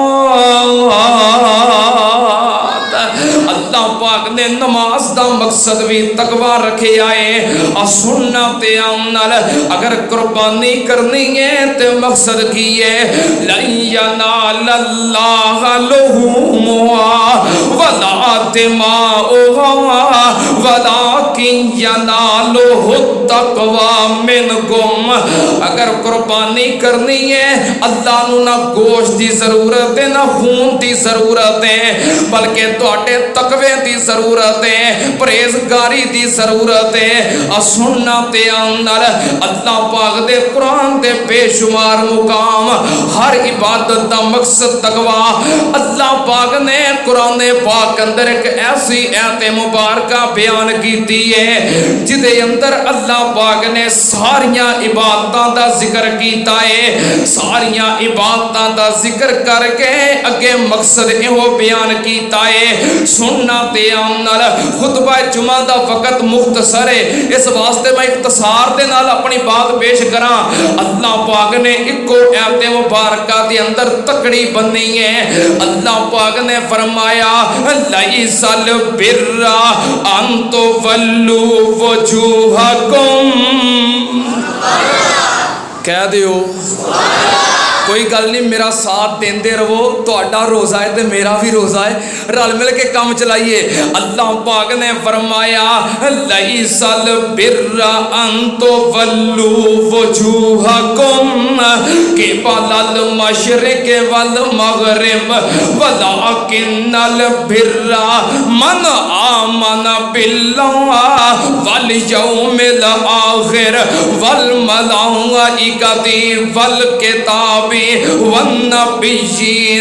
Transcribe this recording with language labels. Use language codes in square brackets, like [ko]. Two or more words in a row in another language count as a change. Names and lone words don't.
[pa] اللہ پاک نے نماز دا مقصد بھی تقوی رکھے آئے سننا تے نال اگر قربانی کرنی ہے تے مقصد کی ہے [ar] لن ینال اللہ لحومها ولا دماؤها ولکن ینالہ التقوی منکم [pa] اگر قربانی کرنی ہے اللہ نو نہ گوشت دی ضرورت ہے نہ خون دی ضرورت ہے بلکہ تواڈے تقوی دی ضرورت ہے پرہیزگاری دی ضرورت ہے سننا تے نال اللہ پاک دے قرآن دے بے شمار مقام ہر عبادت دا مقصد تقوی اللہ پاک نے قرآن پاک اندر ایک ایسی ایت مبارکہ بیان کیتی ہے جدے اندر اللہ پاک نے ساریاں عبادتاں دا ذکر کیتا ہے ساریاں عبادتاں دا ذکر کر کے اگے مقصد ایہو بیان کیتا ہے سننا تے نال خطبہ جمعہ دا وقت مختصر ہے اس واسطے میں اختصار دے نال اپنی بات پیش کراں اللہ پاک نے ایکو ایت مبارکہ دے اندر تکڑی بننی ہے اللہ پاک نے فرمایا [ar] لیس البر ان تولوا وجوہکم [pa] کہہ دیو کوئی گل نہیں میرا ساتھ دیندے رہو تہاڈا روزہ ہے تے میرا بھی روزہ ہے رل مل کے کام چلائیے اللہ پاک نے فرمایا [ar] لیس البر ان تولوا وجوہکم قبل المشرق والمغرب ولکن البر من آمن باللہ والیوم الآخر والملائکۃ والکتاب والنبیین